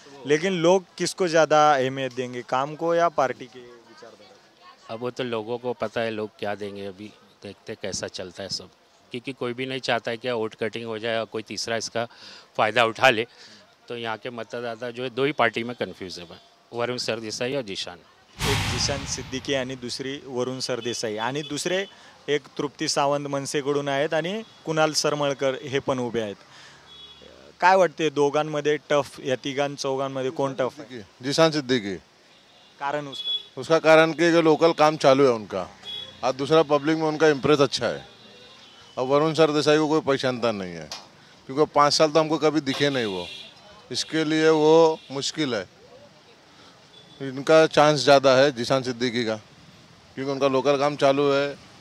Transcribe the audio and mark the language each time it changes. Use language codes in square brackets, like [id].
[hi] लेकिन लोग किसको ज़्यादा अहमियत देंगे, काम को या पार्टी के विचारधारा? अब वो तो लोगों को पता है लोग क्या देंगे. अभी देखते कैसा चलता है सब, क्योंकि कोई भी नहीं चाहता है कि वोट कटिंग हो जाए और कोई तीसरा इसका फ़ायदा उठा ले. तो यहाँ के मतदाता जो है 2 ही पार्टी में कन्फ्यूज है, वरुण सरदेसाई और जिशान. [mr] एक जिशान सिद्दीकी आणि दुसरी वरुण सरदेसाई, आणि दुसरे एक तृप्ती सावंत मनसेकडून आहेत आणि कुणाल सरमळकर हे पण उभे आहेत. काय वाटते दोघांमध्ये टफ, या तिघां चौघांमध्ये कोण टफ है? जिशान सिद्दीकी. कारण [hi] उसका कारण कि लोकल काम चालू है उनका, और दूसरा पब्लिक में उनका इम्प्रेस अच्छा है. और वरुण सरदेसाई को कोई पहचानता नहीं है, क्योंकि 5 साल तो हमको कभी दिखे नहीं वो, इसके लिए वो मुश्किल है. इनका चांस ज़्यादा है जिशान सिद्दीकी का, क्योंकि उनका लोकल काम चालू है